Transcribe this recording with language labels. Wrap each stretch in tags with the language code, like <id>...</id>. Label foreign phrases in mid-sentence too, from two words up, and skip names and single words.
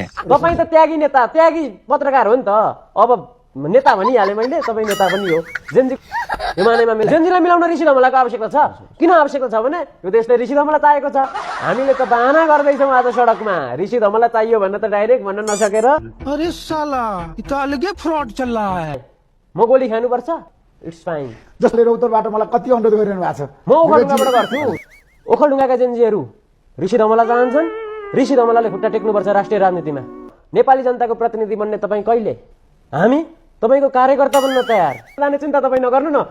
<ne>तपाईँ त त्यागी नेता, त्यागी पत्रकार हो नि त। अब नेता भनिहालेँ मैले, तपाईँ नेता पनि हो। जेन्जी हिमालयमा जेन्जीलाई मिलाउन ऋषि धमलाको आवश्यकता छ। किन आवश्यकता छ भने यो देशले ऋषि धमला चाहिएको छ। हामीले त बहाना गर्दैछौँ आज सडकमा ऋषि धमला चाहियो भनेर त डाइरेक्ट भन्न नसकेर</ne> <hi>अरे साला ये तो अलगे फ्रॉड चल रहा है।</hi> <ne>म गोली खानुपर्छ,</ne> <en>it's fine.</en> <ne>जसले रौतरबाट मलाई कति अनुरोध गरिरहनु भएको छ। म ओखलढुङ्गाबाट गर्छु। ओखलढुङ्गाका जेन्जीहरू ऋषि धमला चाहन्छन्। ऋषि धमलाले खुट्टा टेक्नुपर्छ राष्ट्रिय राजनीतिमा। नेपाली जनताको प्रतिनिधि बन्ने तपाईँ कहिले? हामी तपाईँको कार्यकर्ता बन्न तयार। जाने चिन्ता तपाईँ नगर्नु न।</ne>